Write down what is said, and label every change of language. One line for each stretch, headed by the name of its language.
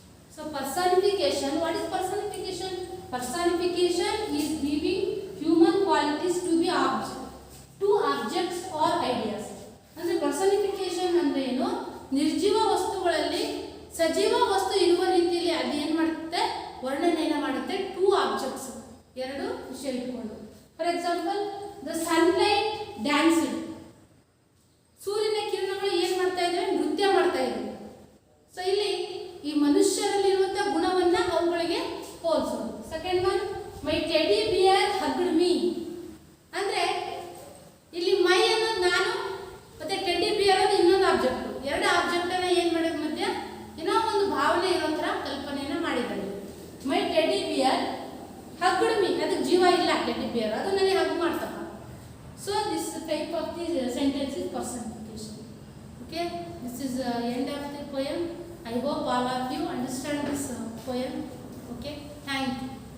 English: So personification, what is personification? Personification is giving human qualities to be objects or ideas.
Kannada: ಅಂದ್ರೆ ಪರ್ಸನಿಫಿಕೇಶನ್ ಅಂದ್ರೆ ಏನು? ನಿರ್ಜೀವ ವಸ್ತುಗಳಲ್ಲಿ ಸಜೀವ ವಸ್ತು ಇರುವ ರೀತಿಯಲ್ಲಿ ಅದು ಏನು ಮಾಡುತ್ತೆ? ವರ್ಣನೆಯನ್ನು ಮಾಡುತ್ತೆ.
English: two objects,
Kannada: ಎರಡು ವಿಷಯ ಇಟ್ಕೊಂಡು.
English: for example, the sunlight dancing,
Kannada: ಸೂರ್ಯನ ಕಿರಣಗಳು ಏನು ಮಾಡ್ತಾ ಇದ್ದಾವೆ? ನೃತ್ಯ ಮಾಡ್ತಾ ಇದ್ದಾವೆ. ಸೊ ಇಲ್ಲಿ ಈ ಮನುಷ್ಯರಲ್ಲಿರುವಂತಹ ಗುಣವನ್ನ ಅವುಗಳಿಗೆ ಹೋಲಿಸೋದು.
English: second one, my teddy bear hugged me,
Kannada: ಅಂದ್ರೆ ಇಲ್ಲಿ ಮೈ ಅನ್ನೋದು ನಾನು ಮತ್ತೆ ಟೆಡಿ ಬಿಯರ್ ಅನ್ನೋದು ಇನ್ನೊಂದು ಆಬ್ಜೆಕ್ಟ್. ಎರಡು ಆಬ್ಜೆಕ್ಟ್ ಅನ್ನ ಏನ್ ಮಾಡಿದ ಮಧ್ಯ ಏನೋ ಒಂದು ಭಾವನೆ ಇರೋ ತರ ಕಲ್ಪನೆಯನ್ನ ಮಾಡಿದ್ದಾರೆ.
English: my teddy bear hugged me,
Kannada: ಅದಕ್ಕೆ ಜೀವ ಇಲ್ಲ ಟೆಡಿ ಬಿಯರ್, ಅದು ನನಗೆ hug ಮಾಡ್ತಪ್ಪ.
English: So this type of the sentence is personification. Okay, this is end of the poem. I hope all of you understand this poem. Okay, thank you.